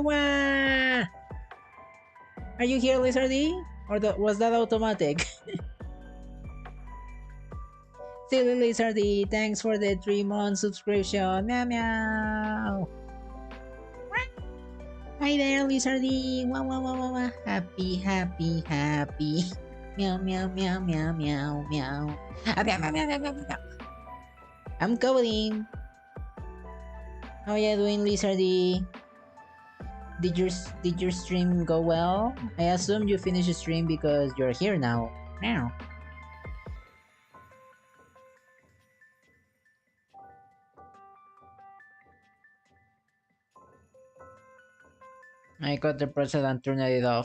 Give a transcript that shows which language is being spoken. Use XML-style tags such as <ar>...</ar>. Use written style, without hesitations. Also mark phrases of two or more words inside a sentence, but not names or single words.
<en>Wah! Are you here, Lizardy? Or was that automatic? Silly Lizardy, thanks for the 3-month subscription. Meow meow! Hi there, Lizardy! Wah wah wah wah wah! Happy. Meow meow meow meow meow meow. Ah, meow meow meow meow meow meow. I'm coding. How are you doing, Lizardy? Did your stream go well? I assume you finished the stream because you're here now. Meow. I got the present and turned it off.</en>